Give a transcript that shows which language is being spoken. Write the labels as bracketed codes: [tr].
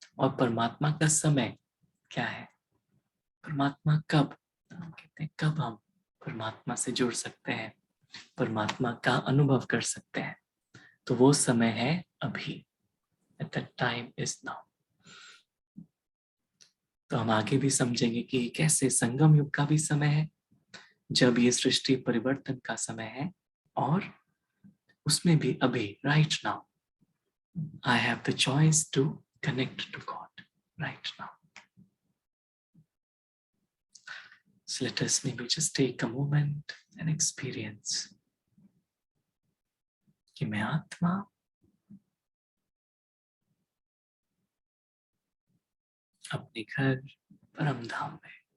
[hi] और परमात्मा का समय क्या है? परमात्मा कब, हम कहते हैं कब हम परमात्मा से जुड़ सकते हैं, परमात्मा का अनुभव कर सकते हैं, तो वो समय है अभी। [en] At that time is now. [hi] तो हम आगे भी समझेंगे कि कैसे संगम युग का भी समय है, जब ये सृष्टि परिवर्तन का समय है, और उसमें भी अभी, [en] right now. I have the choice to connect to God right now. So let us maybe just take a moment and experience [hi] कि मैं आत्मा अपने घर परम धाम में,